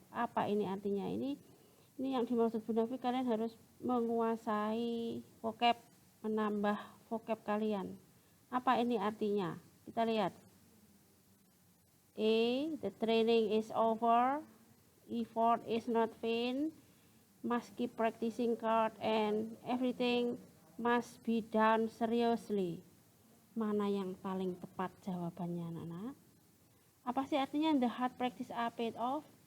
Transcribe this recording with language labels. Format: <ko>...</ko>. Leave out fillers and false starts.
<id>Apa ini artinya? Ini yang dimaksud Bu Nafi, kalian harus menguasai vocab, menambah vocab kalian. Apa ini artinya? Kita lihat.</id> <en>A, the training is over, effort is not vain, must keep practicing hard, and everything must be done seriously.</en> <id>Mana yang paling tepat jawabannya, anak-anak? Apa sih artinya</id> <en>the hard practice are paid off?</en>